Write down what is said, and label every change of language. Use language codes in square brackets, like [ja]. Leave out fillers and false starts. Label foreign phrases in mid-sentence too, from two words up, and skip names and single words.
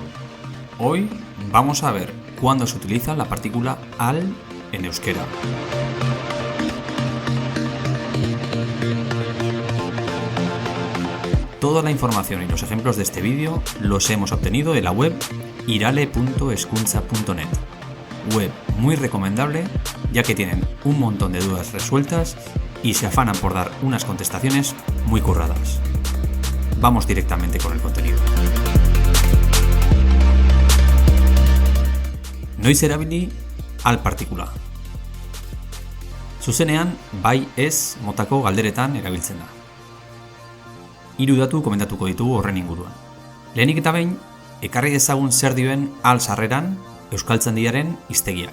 [es] Hoy vamos a ver cuándo se utiliza la partícula al en euskera. Toda la información y los ejemplos de este vídeo los hemos obtenido de la web irale.hezkuntza.net, web muy recomendable ya que tienen un montón de dudas resueltas y se afanan por dar unas contestaciones muy curradas. Vamos directamente con el contenido. [eu] Noiz erabili al partikula. Zuzenean, bai ez motako galderetan erabiltzen da. 3 datu komentatuko ditugu horren inguruan. Lehenik eta behin, ekarri dezagun zer dioen al sarreran euskaltzaindiaren hiztegiak.